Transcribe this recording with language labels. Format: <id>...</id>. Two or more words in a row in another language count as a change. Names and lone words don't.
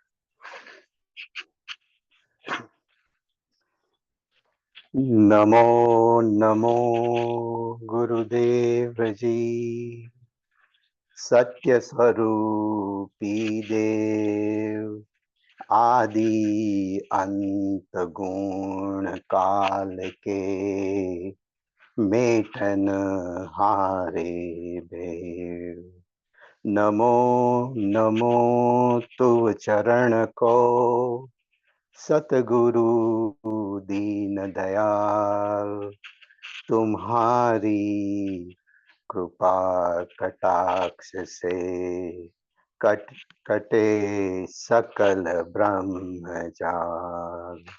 <hi>नमो नमो गुरुदेवजी, सत्य स्वरूपी देव, आदि अंत गुण काल के, मेटन हारे भेव. नमो नमो तुव चरण को, सतगुरु दीन दयाल, तुम्हारी कृपा कटाक्ष से कटे सकल ब्रह्मजाल.</hi>